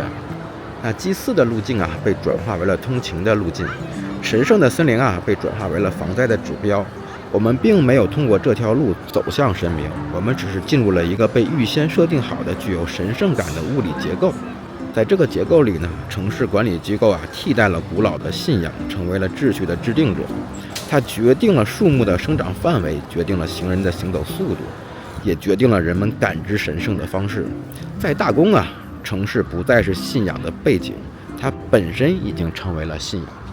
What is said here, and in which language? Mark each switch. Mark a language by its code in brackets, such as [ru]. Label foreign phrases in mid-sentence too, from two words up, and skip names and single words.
[zh] 那祭祀的路徑啊，被轉化為了通勤的路徑；神聖的森林啊，被轉化為了防災的指標。我們並沒有通過這條路走向神明，我們只是進入了一個被預先設定好的具有神聖感的物理結構。在這個結構裡呢，城市管理機構啊，替代了古老的信仰，成為了秩序的制定者。它決定了樹木的生長範圍，決定了行人的行走速度，也決定了人們感知神聖的方式。在大宮啊，城市不再是信仰的背景，它本身已經成為了信仰。